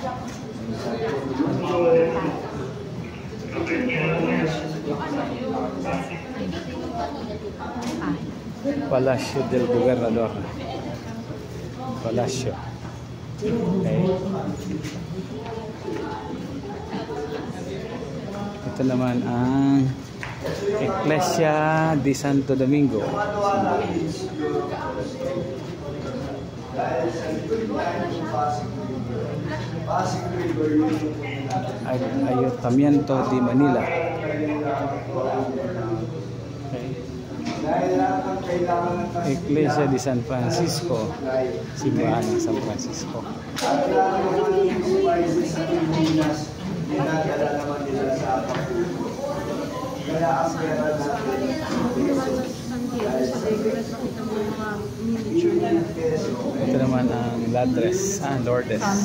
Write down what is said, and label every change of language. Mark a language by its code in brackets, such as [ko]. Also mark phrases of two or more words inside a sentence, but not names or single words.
[tl] Palacio del Gobernador. Palacio. Okay. Ito naman ang Iglesia de Santo Domingo. Ayuntamiento de Manila. Iglesia de San Francisco, simbahan ng San Francisco. Ito naman ang Lourdes. Lourdes.